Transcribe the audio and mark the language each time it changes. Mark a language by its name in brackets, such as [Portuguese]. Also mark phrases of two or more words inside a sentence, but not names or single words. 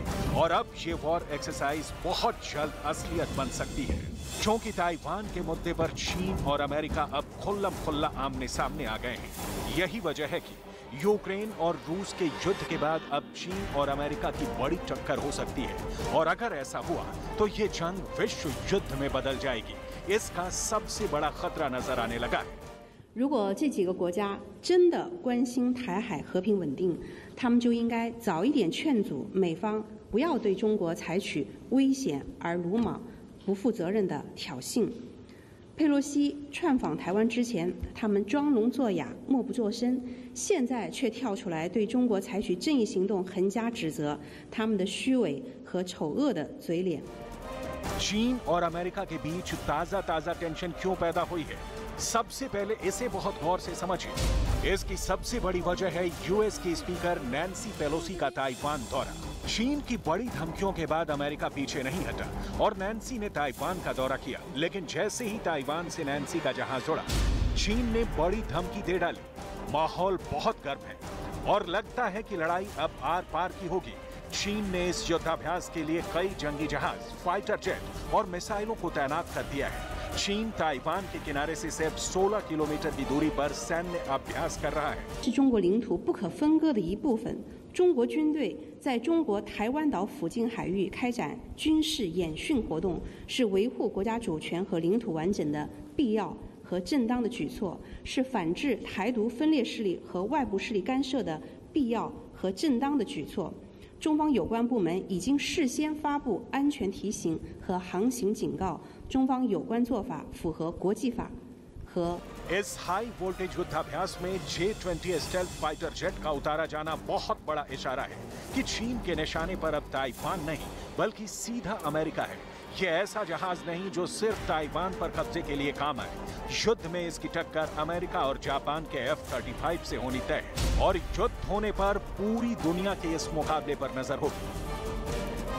[Hindi] और अब ये वॉर एक्सरसाइज बहुत जल्द असलियत बन सकती है, क्योंकि ताइवान के मुद्दे पर चीन और अमेरिका अब खुल्लम खुल्ला आमने सामने आ गए हैं। यही वजह है कि यूक्रेन और रूस के युद्ध के बाद अब चीन और अमेरिका की बड़ी टक्कर हो सकती है। और अगर ऐसा हुआ तो ये जंग विश्व युद्ध में बदल जाएगी। इसका सबसे बड़ा खतरा नजर आने लगा है। [Chinese] 如果这几个国家真的关心台海和平稳定，他们就应该早一点劝阻美方不要对中国采取危险而鲁莽、不负责任的挑衅。佩洛西窜访台湾之前，他们装聋作哑、默不作声，现在却跳出来对中国采取正义行动横加指责，他们的虚伪和丑恶的嘴脸。 [Hindi] चीन और अमेरिका के बीच ताजा टेंशन क्यों पैदा हुई है? सबसे पहले इसे बहुत गौर से समझिए। इसकी सबसे बड़ी वजह है यूएस की स्पीकर नैन्सी पेलोसी का ताइवान दौरा। चीन की बड़ी धमकियों के बाद अमेरिका पीछे नहीं हटा और नैन्सी ने ताइवान का दौरा किया। लेकिन जैसे ही ताइवान से नैन्सी का जहाज उड़ा, चीन ने बड़ी धमकी दे डाली। माहौल बहुत गर्म है और लगता है कि लड़ाई अब आर पार की होगी। चीन ने इस युद्धाभ्यास के लिए कई जंगी जहाज, [English] fighter jet [Hindi] और मिसाइलों को तैनात कर दिया है। चीन ताइवान के किनारे से सिर्फ 16 किलोमीटर की दूरी पर सैन्य अभ्यास कर रहा है। [Chinese] 是中国领土不可分割的一部分。中国军队在中国台湾岛附近海域开展军事演训活动，是维护国家主权和领土完整的必要和正当的举措，是反制台独分裂势力和外部势力干涉的必要和正当的举措。中方有关部门已经事先发布安全提醒和航行警告，中方有关做法符合国际法和 [Hindi] इस हाई वोल्टेज युद्धाभ्यास में J-20 [English] stealth fighter jet [Hindi] का उतारा जाना बहुत बड़ा इशारा है कि चीन के निशाने पर अब ताइवान नहीं बल्कि सीधा अमेरिका है। ये ऐसा जहाज नहीं जो सिर्फ ताइवान पर कब्जे के लिए काम आए। युद्ध में इसकी टक्कर अमेरिका और जापान के F-35 से होनी तय है और युद्ध होने पर पूरी दुनिया के इस मुकाबले पर नजर होगी।